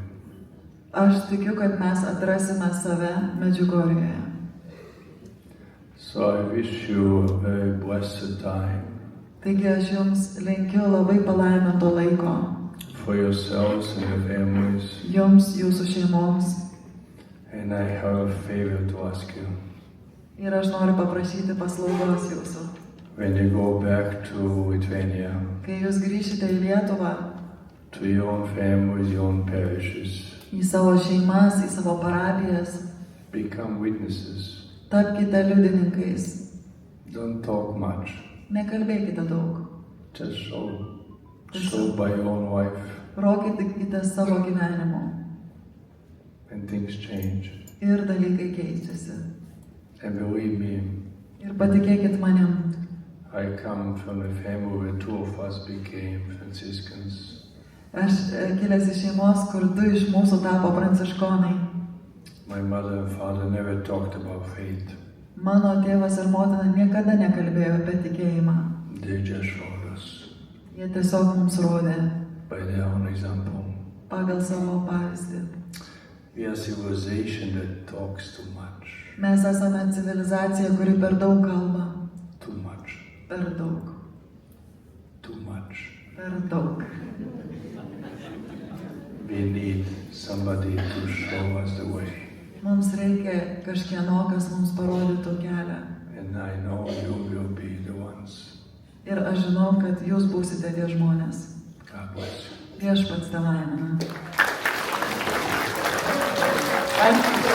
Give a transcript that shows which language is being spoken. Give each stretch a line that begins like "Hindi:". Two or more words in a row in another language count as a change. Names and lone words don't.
Lithuanian: Aš tikiu, kad mes atrasime save Medžiugorjoje.
English: So I wish you a very blessed time
Lithuanian: Taigi aš jums linkiu labai palaiminto laiko.
English: for yourselves and your families.
Lithuanian: Jums, jūsų šeimoms.
English: And I have a favor to ask you.
Lithuanian: Ir aš noriu paprašyti paslaugos jūsų.
English: When you go back to Lithuania,
Lithuanian: Kai jūs grįšite į Lietuvą,
English: to your own families, your own parishes,
Lithuanian: į savo šeimas, į savo parapijas,
English: become witnesses.
Lithuanian: tapkite liudininkais.
English: Don't talk much.
Lithuanian: Nekalbėkite daug.
English: Just show by your own life,
Lithuanian: Rodykite savo gyvenimu.
English: and things change.
Lithuanian: Ir dalykai keičiasi.
English: And believe me,
Lithuanian: Ir patikėkit manim.
English: I come from a family where two of us became Franciscans.
Lithuanian: Aš kilęs iš šeimos, kur du iš mūsų tapo pranciškonai.
English: My mother and father never talked about faith.
Lithuanian: Mano tėvas ir motina niekada nekalbėjo apie tikėjimą.
English: They just showed us
Lithuanian: Jie tiesiog mums rodė
English: by their own example.
Lithuanian: pagal savo pavyzdį.
English: We are a civilization that talks too much.
Lithuanian: Mes esame civilizacija, kuri per daug kalba.
English: Too much.
Lithuanian: Per daug.
English: Too much.
Lithuanian: Per daug.
English: We need somebody to show us the way.
Lithuanian: Mums reikia kažkieno, kas mums parodytų kelią.
English: And I know you will be the ones.
Lithuanian: Ir aš žinau, kad jūs būsite tie žmonės.
English: God bless you.
Lithuanian: Viešpats te laimina. Ačiū.